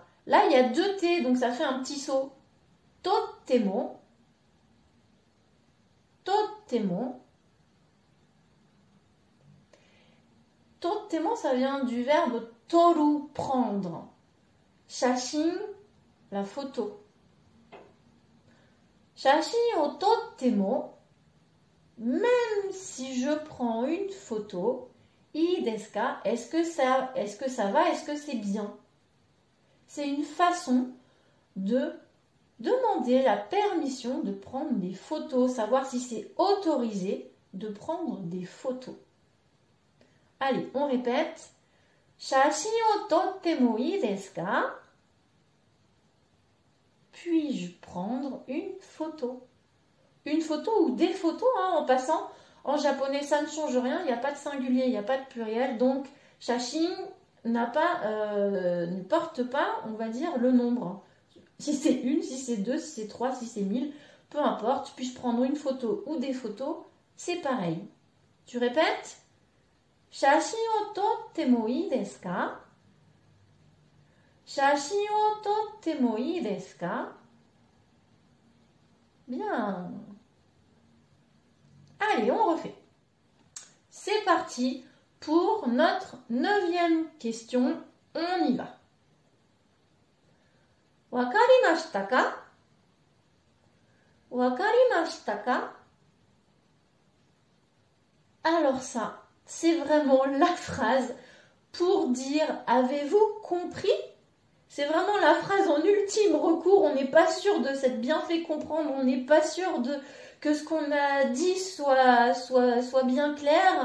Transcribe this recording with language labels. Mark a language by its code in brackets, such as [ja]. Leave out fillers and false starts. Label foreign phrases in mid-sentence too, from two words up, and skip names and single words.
[fr] Là, il y a deux t, donc ça fait un petit saut. [ja] 撮っても。撮っても. 撮っても, [fr] ça vient du verbe toru, prendre. Shashin, la photo. [ja] 写真を撮っても, [fr] même si je prends une photo, [ja] いいですか, [fr] est-ce que ça va, est-ce que c'est bien? C'est une façon de demander la permission de prendre des photos, savoir si c'est autorisé de prendre des photos. Allez, on répète. [ja] 写真を撮ってもいいですか? [fr] Puis-je prendre une photo? une photo ou des photos hein, en passant. En japonais, ça ne change rien, il n'y a pas de singulier, il n'y a pas de pluriel. Donc, shashin ne porte pas, on va dire, le nombre. Si c'est une, si c'est deux, si c'est trois, si c'est 1000, peu importe. Puis-je prendre une photo ou des photos, c'est pareil. Tu répètes? [ja] 写真を撮ってもいいですか? 写真を撮ってもいいですか? [fr] Bien. Allez, on refait. C'est parti pour notre 9e question. On y va. [ja] わかりましたか? わかりましたか? [fr] Alors ça, c'est vraiment la phrase pour dire « Avez-vous compris ?» C'est vraiment la phrase en ultime recours. On n'est pas sûr de s'être bien fait comprendre. On n'est pas sûr que ce qu'on a dit soit bien clair.